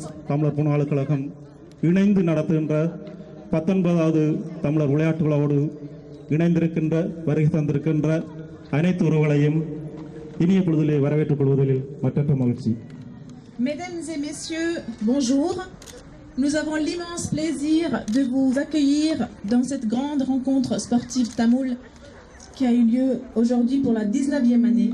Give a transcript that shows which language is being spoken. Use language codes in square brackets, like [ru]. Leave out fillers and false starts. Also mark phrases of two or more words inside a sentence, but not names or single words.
[ta] தமிழர் புனர்வாழ்வு கழகம் இணைந்து நடத்துகின்ற 19வது தமிழர் விளையாட்டு விழாவோடு இணைந்திருக்கின்ற வருகை தந்திருக்கின்ற அனைத்து உறவுகளையும் இனிய பொழுதிலே வரவேற்றுக் கொள்வதில் மற்றற்ற மகிழ்ச்சி. [fr] Mesdames et messieurs, bonjour. Nous avons l'immense plaisir de vous accueillir dans cette grande rencontre sportive tamoul qui a eu lieu aujourd'hui pour la 19e année.